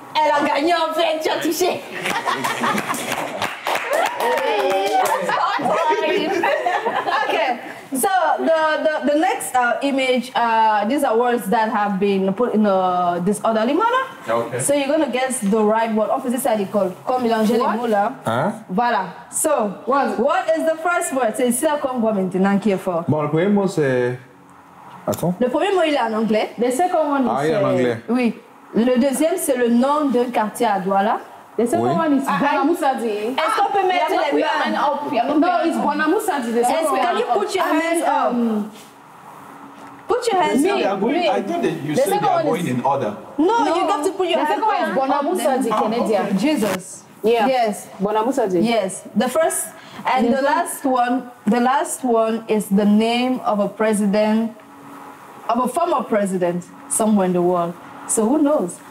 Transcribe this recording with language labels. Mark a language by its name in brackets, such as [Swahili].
[French] Elle a gagné en fait, tu as touché. [English] Okay, so the next image, these are words that have been put in this orderly manner. Okay. So you're going to guess the right word. Opposite side école. [French] Comme mélanger les mots là. Voilà. [English] So, what is the first word? [French] C'est ici qu'on voit maintenant qui est fort. Bon, le premier mot c'est... Attends. Le premier mot il est en anglais. [English] The second one is... [French] il est en anglais. Oui. Le deuxième c'est le nom d'un quartier à Douala. [English] The second one is Bonamusadi. [French] Est-ce qu'on peut mettre les mains up? [English] No, it's Bonamusadi. The second one. Can you put your hands up? Put your hands up. I thought that you said they are going in order. No, you got to put your hands up. The second one is Bonamusadi, Canadian. Jesus. Yeah. Yes. Bonamusadi. Yes. The first and the last one is the name of a president, of a former president somewhere in the world. So who knows?